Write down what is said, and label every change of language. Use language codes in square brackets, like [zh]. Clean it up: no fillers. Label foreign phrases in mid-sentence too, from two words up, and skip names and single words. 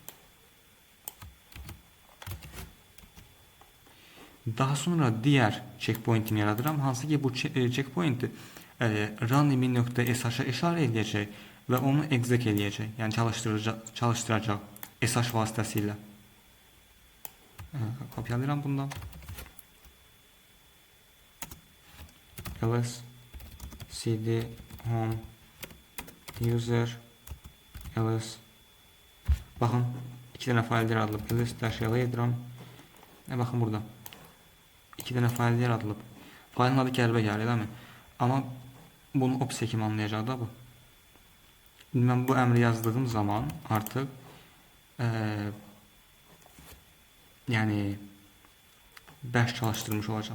[az] Daha sonra digər checkpoint'imi yaradıram. Hansı ki bu checkpoint'i runme.sh'a işarə edəcək və onu exec eləyəcək. Yəni çalışdıracaq sh vasitəsilə. Kopyalayıram bundan. [en] ls cd home user ls. [az] Baxın, 2 dənə fayl yaradılıb. ls-l edirəm. Baxın burada. 2 dənə fayl yaradılıb. Faylın adı qəribə gəlir, eləmi? Amma bunu opsiya kimi anlayacaq da bu. Mən bu əmri yazdığım zaman artıq yəni bash çalışdırmış olacağım.